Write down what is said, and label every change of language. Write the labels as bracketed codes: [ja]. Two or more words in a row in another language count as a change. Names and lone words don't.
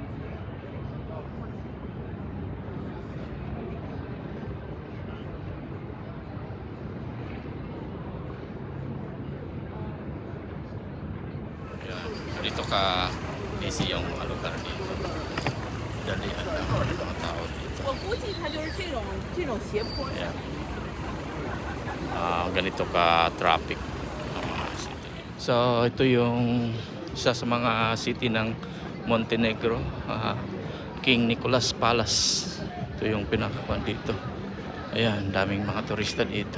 [tl] Dito ka busy yung mga lugar dito. Dalihan lang ang mga tao dito. [zh] 我估计它就是这种斜坡。 [tl] Ayan. Ganito ka traffic ang mga city dito. So ito yung isa sa mga city ng Montenegro, King Nicholas Palace. Ito yung pinakakuan dito. Ayan, daming mga turista dito.